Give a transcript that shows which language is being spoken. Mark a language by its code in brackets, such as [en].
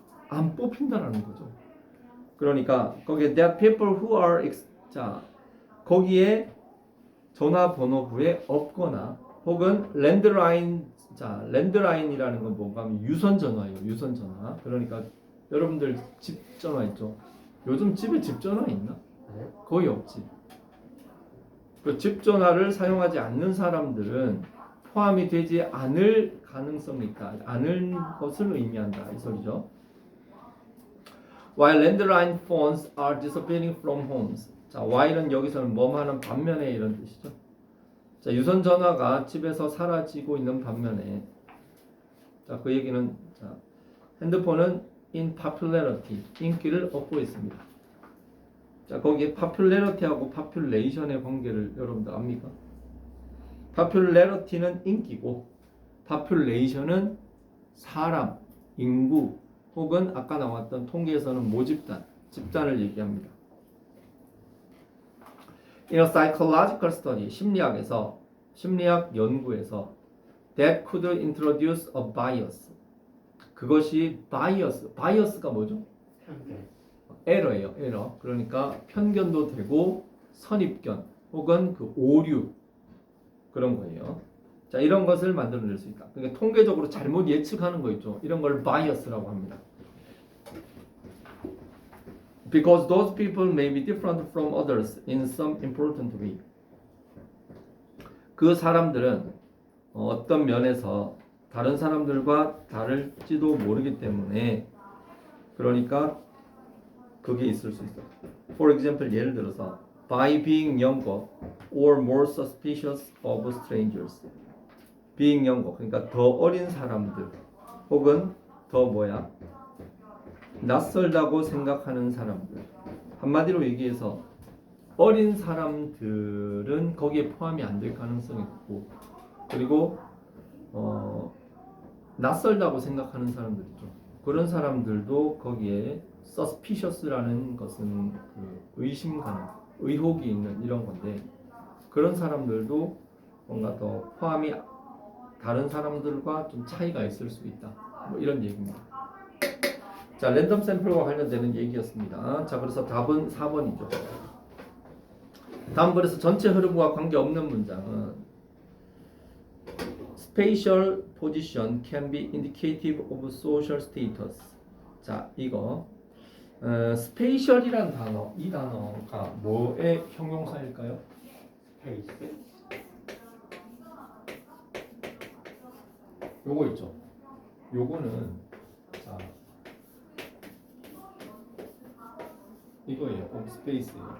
[ko] 안 뽑힌다라는 거죠. 그러니까 거기에 [en] that people who are [ko] 자 거기에 전화번호부에 없거나 혹은 랜드라인 자 랜드라인이라는 건 뭔가 하면 유선 전화예요. 유선 전화. 그러니까 여러분들 집 전화 있죠. 요즘 집에 집 전화 있나? 네. 거의 없지. 그 집 전화를 사용하지 않는 사람들은 포함이 되지 않을 가능성이 있다. 않을 것을 의미한다. 이 소리죠. [en] While landline phones are disappearing from homes. [ko] 자, while은 여기서는 뭐하는 반면에 이런 뜻이죠. 자, 유선 전화가 집에서 사라지고 있는 반면에 자, 그 얘기는 자, 핸드폰은 in popularity, 인기를 얻고 있습니다. 자, 거기에 popularity하고 population의 관계를 여러분들 압니까? popularity는 인기고 population은 사람, 인구 혹은 아까 나왔던 통계에서는 모집단, 집단을 얘기합니다. [en] In a psychological study, [ko] 심리학 연구에서 [en] that could introduce a bias. [ko] 그것이 바이어스. 바이어스가 뭐죠? 편견. 에러예요. 에러. 그러니까 편견도 되고 선입견 혹은 그 오류 그런 거예요. 자, 이런 것을 만들어낼 수 있다. 그러니까 통계적으로 잘못 예측하는 거 있죠. 이런 걸 바이어스라고 합니다. [en] Because those people may be different from others in some important way. [ko] 그 사람들은 어떤 면에서 다른 사람들과 다를지도 모르기 때문에 그러니까 그게 있을 수 있어. [en] For example, [ko] 예를 들어서 [en] by being younger or more suspicious of strangers. being younger, [ko] 그러니까 더 어린 사람들 혹은 더 뭐야? 낯설다고 생각하는 사람들. 한마디로 얘기해서 어린 사람들은 거기에 포함이 안 될 가능성이 있고 그리고 낯설다고 생각하는 사람들 있죠. 그런 사람들도 거기에 suspicious라는 것은 그 의심 가능, 의혹이 있는 이런 건데 그런 사람들도 뭔가 더 포함이 다른 사람들과 좀 차이가 있을 수 있다. 뭐 이런 얘기입니다. 자, 랜덤 샘플과 관련되는 얘기였습니다. 자, 그래서 답은 4번이죠. 다음 번에서 전체 흐름과 관계없는 문장은 [en] Spatial position can be indicative of social status. [ko] 자, 이거 spatial이라는 단어, 이 단어가 뭐의 형용사일까요? 스페이스. 요거 있죠. 요거는 자 이거예요. 스페이스예요.